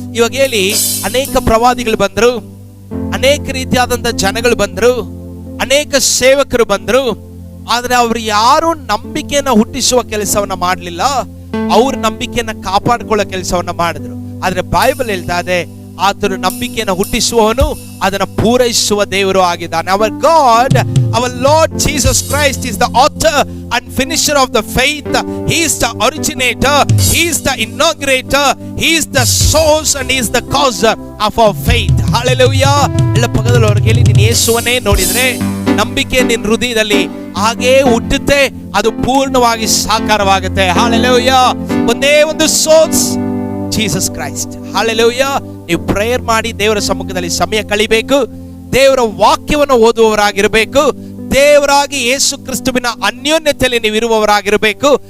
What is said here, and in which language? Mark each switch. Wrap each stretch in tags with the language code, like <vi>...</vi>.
<kn>ಇವಾಗ ಹೇಳಿ, ಅನೇಕ ಪ್ರವಾದಿಗಳು ಬಂದ್ರು, ಅನೇಕ ರೀತಿಯಾದಂತ ಜನಗಳು ಬಂದ್ರು, ಅನೇಕ ಸೇವಕರು ಬಂದ್ರು, ಆದ್ರೆ ಅವ್ರು ಯಾರು ನಂಬಿಕೆಯನ್ನ ಹುಟ್ಟಿಸುವ ಕೆಲಸವನ್ನ ಮಾಡಲಿಲ್ಲ, ಅವ್ರ ನಂಬಿಕೆಯನ್ನ ಕಾಪಾಡ್ಕೊಳ್ಳೋ ಕೆಲಸವನ್ನ ಮಾಡಿದ್ರು. ಆದ್ರೆ ಬೈಬಲ್ ಹೇಳ್ತಾ ಇದೆ ಆತನು ನಂಬಿಕೆಯನ್ನು ಹುಟ್ಟಿಸುವವನು ಅದನ್ನು ಪೂರೈಸುವ ದೇವರು ಆಗಿದ್ದಾನೆ.</kn> <en>Our God, our Lord Jesus Christ is the author and finisher of the faith. He is the originator, he is the inaugurator, he is the source and he is the causer of our faith. Hallelujah.</en> <kn>ಎಲ್ಲ ಪಕ್ಕದಲ್ಲಿರೋರಿಗೆ ಹೇಳಿ, ನೀನು ಯೇಸುವನ್ನೇ ನೋಡಿದ್ರೆ ನಂಬಿಕೆ ನಿನ್ನ ಹೃದಯದಲ್ಲಿ ಹಾಗೇ ಹುಟ್ಟುತ್ತೆ, ಅದು ಪೂರ್ಣವಾಗಿ ಸಾಕಾರವಾಗುತ್ತೆ. Hallelujah. ಒಂದೇ ಒಂದು ಸೋರ್ಸ್, ಜೀಸಸ್ ಕ್ರೈಸ್ಟ್. Hallelujah. ನೀವು ಪ್ರೇಯರ್ ಮಾಡಿ ದೇವರ ಸಮ್ಮುಖದಲ್ಲಿ ಸಮಯ ಕಳಿಬೇಕು, ದೇವರ ವಾಕ್ಯವನ್ನು ಓದುವವರಾಗಿರಬೇಕು, ದೇವರಾಗಿ ಯೇಸು ಕ್ರಿಸ್ತುವಿನ ಅನ್ಯೋನ್ಯತೆಯಲ್ಲಿ ನೀವು ಇರುವವರಾಗಿರಬೇಕು.</kn>